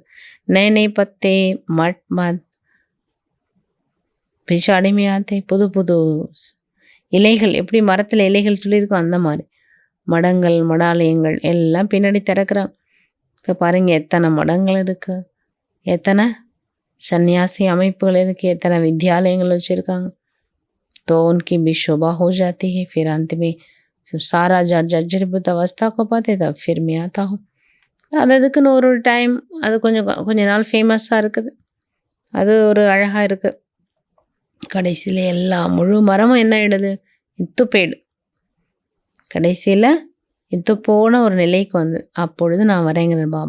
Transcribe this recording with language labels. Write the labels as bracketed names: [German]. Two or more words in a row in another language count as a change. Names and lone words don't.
[Tamil] நே பத்தே மட் பிச்சு அடிமையாத்தே. புது இலைகள், எப்படி மரத்தில் இலைகள் துளிருக்கும் அந்த மாதிரி மடங்கள் மடாலயங்கள் எல்லாம் பின்னாடி திறக்கிறாங்க. இப்போ பாருங்க எத்தனை மடங்கள் இருக்கு, எத்தனை சன்னியாசி அமைப்புகள் இருக்கு, எத்தனை வித்யாலயங்கள் வச்சுருக்காங்க. [Hindi] तो उनकी भी शोभा हो जाती है. फिर अंत में सब सारा जर्जरीभूत अवस्था को पाते तब फिर मैं आता हूँ. [Tamil] அதுக்குன்னு ஒரு டைம், அது கொஞ்ச நாள் ஃபேமஸாக இருக்குது, அது ஒரு அழகாக இருக்குது. கடைசியில் எல்லா முழு மரமும் என்ன ஆயிடுது, இத்து போயிடு. கடைசியில் இத்து போன ஒரு நிலைக்கு வந்து அப்பொழுது நான் வரேங்கிறேன் பாபா.